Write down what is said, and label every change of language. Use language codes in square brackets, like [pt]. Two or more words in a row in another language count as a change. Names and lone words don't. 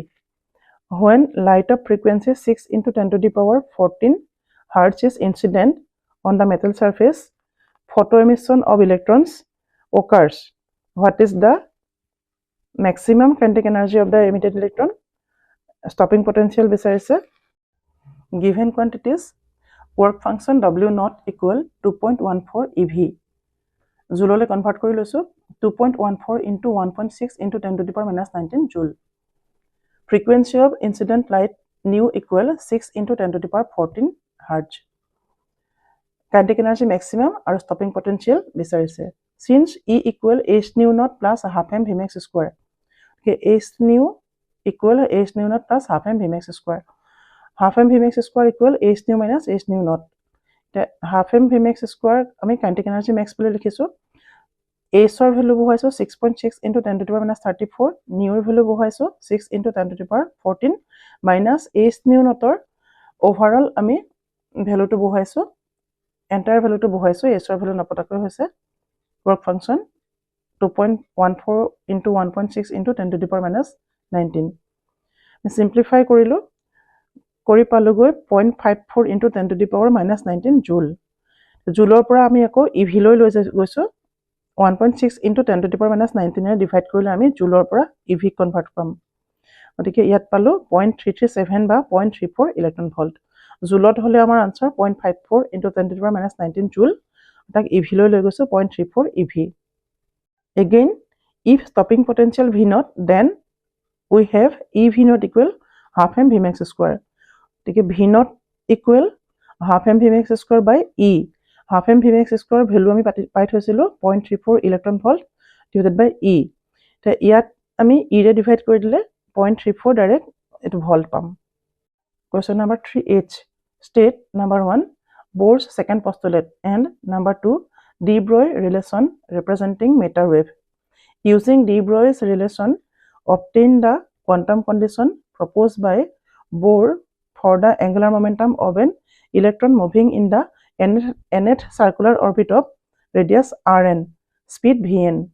[en] When light of frequency 6 into 10 to the power 14 Hz is incident on the metal surface, photoemission of electrons occurs. What is the maximum kinetic energy of the emitted electron? Stopping potential বিচাৰিছে. Given quantities, work function W naught equal 2.14 eV. Joule convert [as] কৰি লৈছো [en] 2.14 into 1.6 into 10 to the power minus 19 joule. Frequency of incident light nu equal 6 into 10 to the power 14 Hz. Kinetic energy maximum or stopping potential বিচাৰিছে. Since E equal h nu naught plus half m v max square. Okay, h nu equal h nu naught plus half m v max square. Half m v max square equal h nu minus h nu naught. Half m v max square আমি kinetic energy max [as] বুলি লিখিছো. h ৰ ভ্যালু বহাইছো [en] 6.6 into 10 to the power minus 34, [as] nu ৰ ভ্যালু বহাইছো [en] 6 into 10 to the power 14 minus h nu naught [as] ৰ overall আমি ভ্যালুটো বহাইছো, [en] entire value [as] বহাইছো, h ৰ ভ্যালু নপতাকৈ হৈছে [en] work function 2.14 into 1.6 into 10 to the power minus 19. Simplify [as] কৰিলো, কৰি পালোগৈ [en] 0.54 into 10 to the power minus 19 joule. [as] জুলৰ পৰা আমি আকৌ EV লৈ গৈছো [en] 1.6 into 10 to the power minus 19 [as] এ ডিভাইড কৰিলে আমি জুলৰ পৰা [en] EV convert [as] পাম। গতিকে ইয়াত পালো 0.337 বা 0.34 [en] electron volt. [as] জুলত হলে আমাৰ [en] আনসাৰ 0.54 into 10 to the power minus 19 joule, [as] তাক EV লৈ গৈছো 0.34 EV. [en] Again, if stopping potential V naught, then we have EV naught equal half m V max square. Okay, V naught equal half m V max square by E. Half m V max square value [as] আমি পাই থৈছিলো [en] 0.34 electron volt divided by E. [as] তে ইয়াত আমি E ৰে ডিভাইড কৰি দিলে 0.34 ডাইৰেক্ট এটো ভোল্ট পাম। [en] Question number 3H. State number 1 Bohr's second postulate and number 2 de Broglie relation representing matter wave. Using de Broglie's relation, obtain the quantum condition proposed by Bohr for the angular momentum of an electron moving in the nth circular orbit of radius Rn, speed Vn.